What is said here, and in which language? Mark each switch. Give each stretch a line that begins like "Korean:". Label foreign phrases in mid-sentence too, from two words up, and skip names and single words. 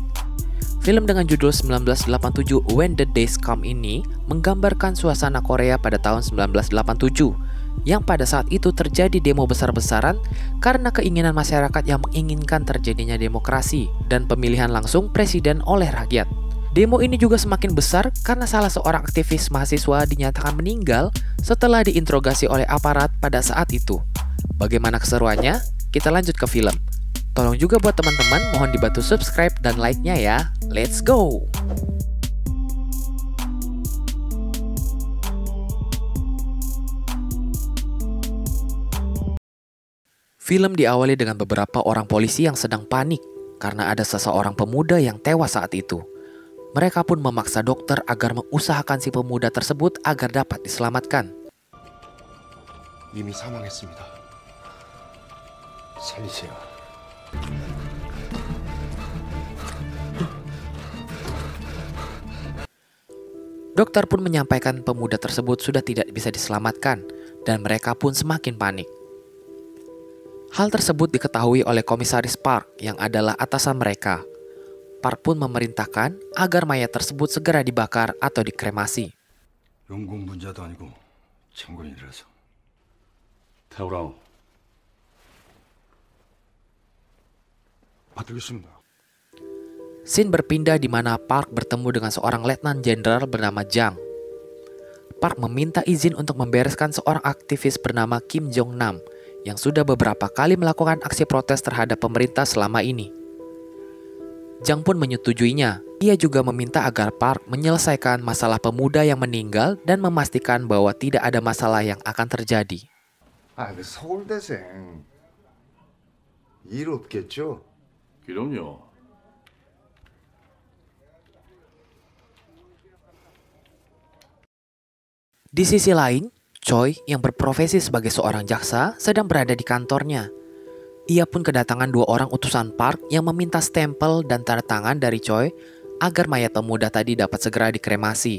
Indonesian: Film dengan judul 1987 When the Days Come ini menggambarkan suasana Korea pada tahun 1987 yang pada saat itu terjadi demo besar-besaran karena keinginan masyarakat yang menginginkan terjadinya demokrasi dan pemilihan langsung presiden oleh rakyat. Demo ini juga semakin besar karena salah seorang aktivis mahasiswa dinyatakan meninggal setelah diinterogasi oleh aparat pada saat itu. Bagaimana keseruannya? Kita lanjut ke film. Tolong juga buat teman-teman mohon dibantu subscribe dan like-nya ya.
English: Let's go!
Indonesian: Film diawali dengan beberapa orang polisi yang sedang panik karena ada seseorang pemuda yang tewas saat itu. Mereka pun memaksa dokter agar mengusahakan si pemuda tersebut agar dapat diselamatkan.
Korean: 이미 사망했습니다. 살리세요.
Indonesian: Dokter pun menyampaikan pemuda tersebut sudah tidak bisa diselamatkan dan mereka pun semakin panik. Hal tersebut diketahui oleh komisaris Park yang adalah atasan mereka. Park pun memerintahkan agar mayat tersebut segera dibakar atau dikremasi.
Korean: 연공분자도 아니고 참고인이라서. 태우라오. 받들겠습니다.
Indonesian: Scene berpindah di mana Park bertemu dengan seorang letnan jenderal bernama Jang. Park meminta izin untuk membereskan seorang aktivis bernama Kim Jong Nam yang sudah beberapa kali melakukan aksi protes terhadap pemerintah selama ini. Jang pun menyetujuinya. Ia juga meminta agar Park menyelesaikan masalah pemuda yang meninggal dan memastikan bahwa tidak ada masalah yang akan terjadi.
Korean: 그 서울대생 일 없겠죠? 그럼요.
Indonesian: Di sisi lain, Choi yang berprofesi sebagai seorang jaksa sedang berada di kantornya. Ia pun kedatangan dua orang utusan Park yang meminta stempel dan tanda tangan dari Choi agar mayat pemuda tadi dapat segera dikremasi.